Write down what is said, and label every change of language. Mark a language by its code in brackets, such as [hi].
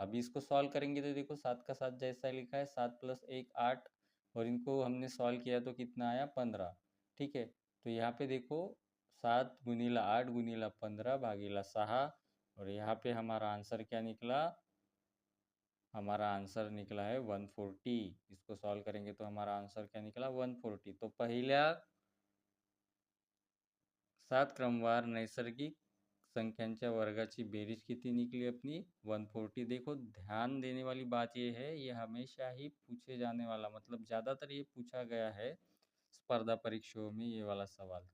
[hi] अभी इसको सॉल्व करेंगे तो देखो 7 का 7 जैसा लिखा है, 7 प्लस 1 8, और इनको हमने सॉल्व किया तो कितना आया 15। ठीक है, तो यहाँ पे देखो 7 गुनीला 8 गुनीला 15 भागीला 6, और यहाँ पे हमारा आंसर क्या निकला, हमारा आंसर निकला है 140। इसको सॉल्व करेंगे तो हमारा आंसर क्या निकला, 140। [mr] तो पहिल्या 7 क्रमवार नैसर्गिक संख्यांच्या वर्गाची बेरीज [hi] कितनी निकली अपनी, [mr] 140। [hi] देखो ध्यान देने वाली बात ये है, ये हमेशा ही पूछे जाने वाला, मतलब ज़्यादातर ये पूछा गया है स्पर्धा परीक्षाओं में ये वाला सवाल।